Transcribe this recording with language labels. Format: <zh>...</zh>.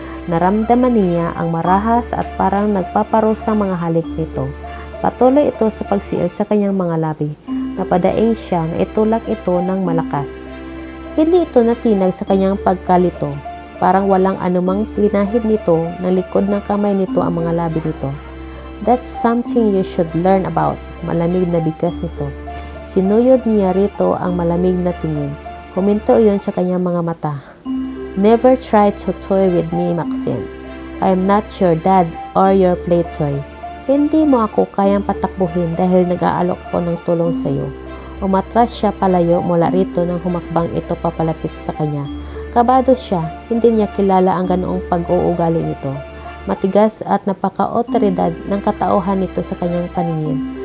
<tl>Naramdaman niya ang marahas at parang nagpaparusang mga halik nito. Patuloy ito sa pagsiil sa kanyang mga labi. Napadaing siya na itulak ito ng malakas. Hindi ito natinag sa kanyang pagkalito. Parang walang anumang pinahid nito na likod ng kamay nito ang mga labi nito.</tl> <en>That's something you should learn about.</en> <tl>Malamig na bigkas nito. Sinuyod niya rito ang malamig na tingin. Huminto iyon sa kanyang mga mata.</tl> <en>Never try to toy with me, Maxine. I am not your dad or your play toy.</en> <tl>Hindi mo ako kayang patakbuhin dahil nag-aalok ako ng tulong sa iyo. Umatras siya palayo mula rito nang humakbang ito papalapit sa kanya. Kabado siya. Hindi niya kilala ang ganoong pag-uugali nito. Matigas at napaka-otoridad ng katauhan nito sa kanyang paningin.</tl>